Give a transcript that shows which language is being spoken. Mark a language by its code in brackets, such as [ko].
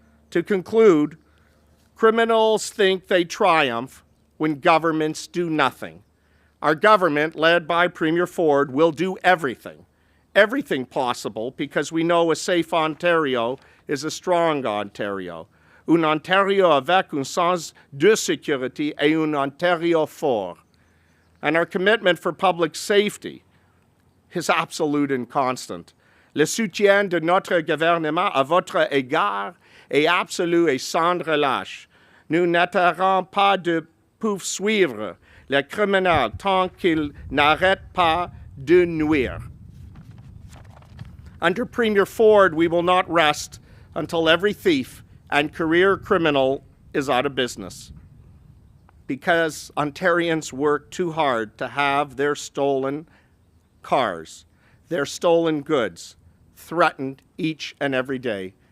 [en] To conclude, criminals think they triumph when governments do nothing. Our government, led by Premier Ford, will do everything possible, because we know a safe Ontario is a strong Ontario. [fr] Un Ontario avec un sens de sécurité et un Ontario fort. [en] And our commitment for public safety is absolute and constant. [fr] Le soutien de notre gouvernement à votre égard est absolu et sans relâche. Nous n'arrêterons pas de poursuivre les criminels tant qu'ils n'arrêtent pas de nuire. [en] Under Premier Ford, we will not rest until every thief and career criminal is out of business, because Ontarians work too hard to have their stolen cars, their stolen goods threatened each and every day.